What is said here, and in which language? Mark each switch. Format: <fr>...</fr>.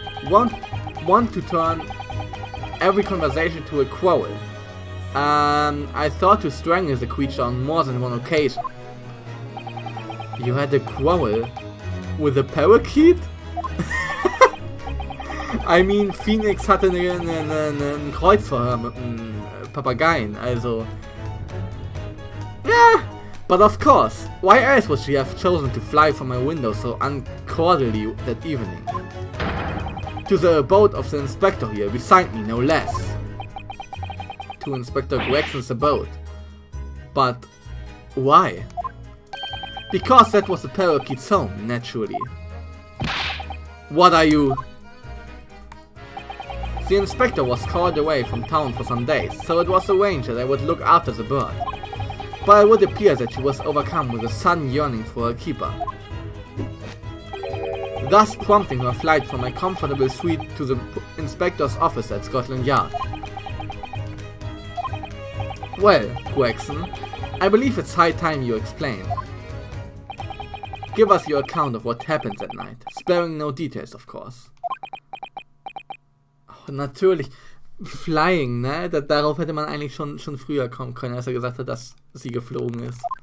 <en>Want to turn every conversation to a quarrel. I thought to strangle the creature on more than one occasion. You had a quarrel with a parakeet? I mean,</en> <de>Phoenix hatte einen Kreuzverhör mit einem Papageien, also...</de> <en>Yeah, but of course, why else would she have chosen to fly from my window so uncordially that evening? To the abode of the inspector here, beside me, no less. To Inspector Gregson's abode. But why? Because that was the parakeet's home, naturally. What are you? The inspector was called away from town for some days, so it was arranged that I would look after the bird. But it would appear that she was overcome with a sudden yearning for a keeper, thus prompting her flight from my comfortable suite to the inspector's office at Scotland Yard. Well, Gregson, I believe it's high time you explained. Give us your account of what happened that night, sparing no details, of course.</en> <de>Oh, natürlich, Flying, ne? Darauf hätte man eigentlich schon früher kommen können, als er gesagt hat, dass sie geflogen ist.</de>